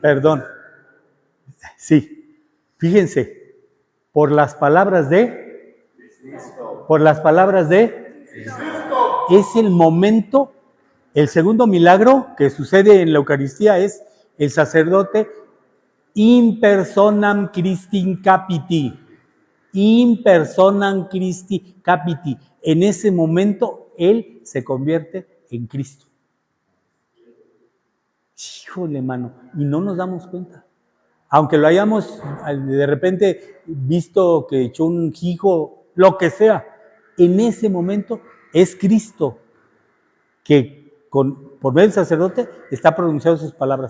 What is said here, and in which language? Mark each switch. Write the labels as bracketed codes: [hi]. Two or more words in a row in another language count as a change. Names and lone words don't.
[es] Perdón. Sí, fíjense, por las palabras de Cristo. Por las palabras de Cristo. Es el momento, el segundo milagro que sucede en la Eucaristía es el sacerdote [la] in personam Christi capiti. In personam Christi capiti. [es] En ese momento, él se convierte en Cristo. Híjole, mano, y no nos damos cuenta. Aunque lo hayamos de repente visto que echó un hijo, lo que sea, en ese momento es Cristo que por medio del sacerdote está pronunciando sus palabras.